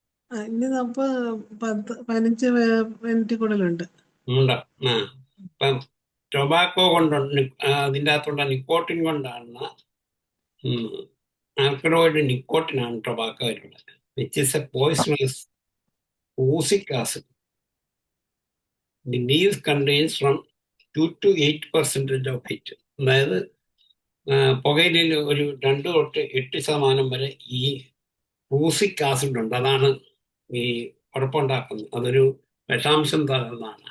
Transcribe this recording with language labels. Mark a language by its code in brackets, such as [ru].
[ml] ഇനി നമുക്ക് 15 മിനിറ്റ് കൂടുതലുണ്ട്. ഉണ്ട്. ഇപ്പം ടൊബാക്കോ കൊണ്ടുണ്ട്, അതിൻ്റെ അകത്തുള്ള നിക്കോട്ടിൻ കൊണ്ടാണ്, alkaloid നിക്കോട്ടിനാണ് ടൊബാക്കോയിലുള്ളത്. [en] Which is a poisonous ഊസിക് acid. The leaves contains from 2 to 8% of it. [ml] അതായത് പുകയിലിൽ ഒരു 2 തൊട്ട് 8% വരെ ഈ ഊസിക് ആസിഡ് ഉണ്ട്. അതാണ് ഈ കുഴപ്പമുണ്ടാക്കുന്നത്. അതൊരു വിഷാംശം തരുന്നതാണ്.